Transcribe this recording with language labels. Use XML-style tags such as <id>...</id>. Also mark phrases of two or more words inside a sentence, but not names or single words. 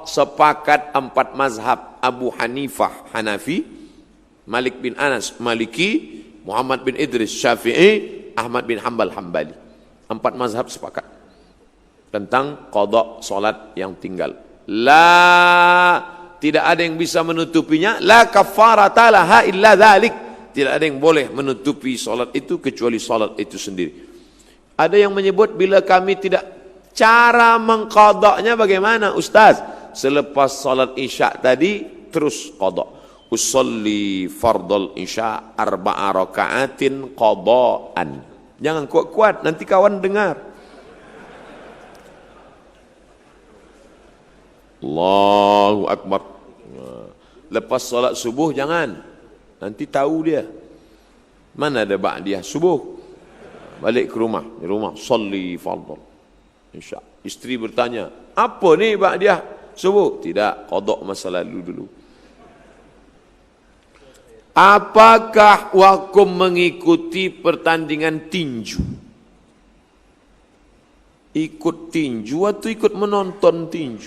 <ms>Sepakat 4 mazhab, Abu Hanifah Hanafi, Malik bin Anas Maliki, Muhammad bin Idris Syafi'i, Ahmad bin Hanbal Hambali. 4 mazhab sepakat tentang qadha solat yang tinggal. Tidak ada yang bisa menutupinya.</ms> <ar>لا كفارة لها إلا ذلك.</ar> <ms>Tidak ada yang boleh menutupi solat itu kecuali solat itu sendiri. Ada yang menyebut bila kami tidak, cara mengqadanya bagaimana Ustaz? Selepas solat isya tadi terus qadha.</ms> <ar>أصلي فرض العشاء 4 ركعات قضاء.</ar> <ms>Jangan kuat-kuat, nanti kawan dengar.</ms> <ar>الله أكبر.</ar> <ms>Lepas solat subuh jangan, nanti tahu dia mana ada ba'diyah subuh. Balik ke rumah, di rumah salli fardhu isya. Isteri bertanya, apa ni ba'diyah subuh? Tidak, qadha masa lalu dulu. Apakah hukum mengikuti pertandingan tinju? Ikut tinju atau ikut menonton tinju?</ms>